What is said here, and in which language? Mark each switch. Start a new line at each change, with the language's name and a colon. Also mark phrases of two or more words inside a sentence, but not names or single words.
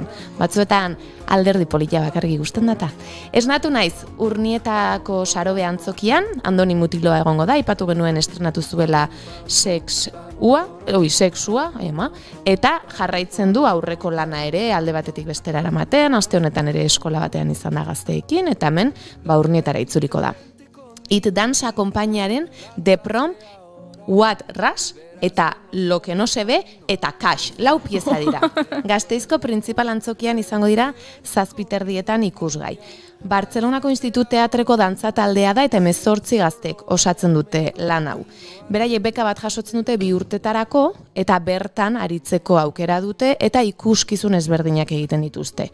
Basque: Batzuetan alderdi politia bakarrik ikusten data. Esnatu naiz, Urnietako Sarobe Antzokian, Andoni Mutiloa egongo da, aipatu genuen estrenatu zuela Sexua, eta jarraitzen du aurreko lana ere alde batetik bestera eramaten, aste honetan ere eskola batean izan da gazteekin, eta hemen Urnietara itzuliko da. It Dance konpainiaren The Prom What Rush eta Lo que no se ve eta Cash, 4 pieza dira. Gasteizko printzipal antzokian izango dira 7 erdietan ikusgai. Bartzelonako Institut Teatreko dantza taldea da eta 18 gaztek osatzen dute lan hau. Beraiek beka bat jasotzen dute 2 urtetarako eta bertan aritzeko aukera dute eta ikuskizun ezberdinak egiten dituzte.